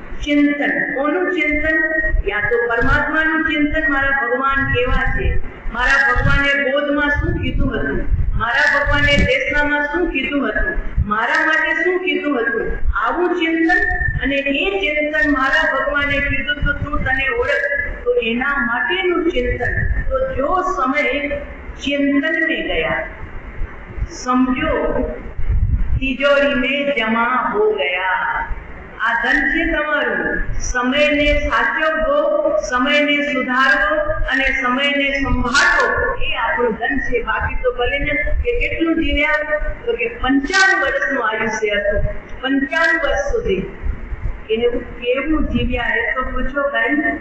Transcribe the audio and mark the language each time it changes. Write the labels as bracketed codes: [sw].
[gu] ચિંતન કોનું ચિંતન? યા તો પરમાત્માનું ચિંતન, મારા ભગવાન કેવા છે, મારા ભગવાને બોધમાં શું કીધું હતું, મારા ભગવાને દેશનામાં શું કીધું હતું, મારા માટે શું કીધું હતું, આવું ચિંતન. અને એ ચિંતન મારા ભગવાને કીધું તો તું તને ઓળખ, તો એના માટેનું ચિંતન. [hi] તો જો સમય ચિંતન में गया, समझो तिजोरी में जमा हो गया. [gu] આ ધન છે તમારું. સમયને સાચવવો, સમયને સુધારવો અને સમયને સંભાળવો એ આપણું ધન છે. બાકી તો ભલે ને કે કેટલું જીવ્યા તો કે 55 વર્ષનું આયુષ્ય હતું. 55 વર્ષ સુધી એને કેવું જીવ્યા એ તો પૂછો ભાઈ.